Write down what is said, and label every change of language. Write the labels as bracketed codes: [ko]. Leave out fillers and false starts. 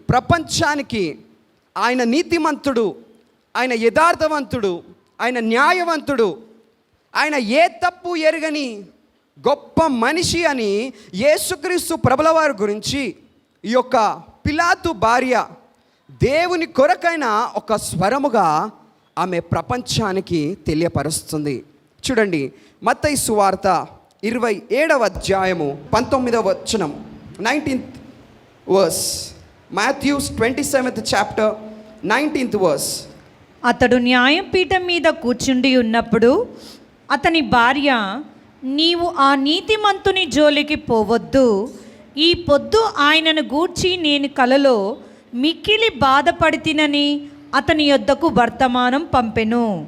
[te] ప్రపంచానికి ఆయన నీతిమంతుడు, ఆయన యథార్థవంతుడు, ఆయన న్యాయవంతుడు, ఆయన ఏ తప్పు ఎరగని గొప్ప మనిషి అని యేసుక్రీస్తు ప్రభుల వారి గురించి ఈ యొక్క పిలాతు భార్య దేవుని కొరకైన ఒక స్వరముగా ఆమె ప్రపంచానికి తెలియపరుస్తుంది. చూడండి, మత్తయి సువార్త 27వ అధ్యాయము 19వ వచనం, [en] 19th verse. Matthew's 27th chapter 19th verse. [te] అతడు న్యాయపీఠం మీద కూర్చుండి ఉన్నప్పుడు అతని భార్య, నీవు ఆ నీతిమంతుని జోలికి పోవద్దు, ఈ పొద్దు ఆయనను గూర్చి నేను కలలో మిక్కిలి బాధపడితినని అతని యొద్దకు వర్తమానం పంపెను.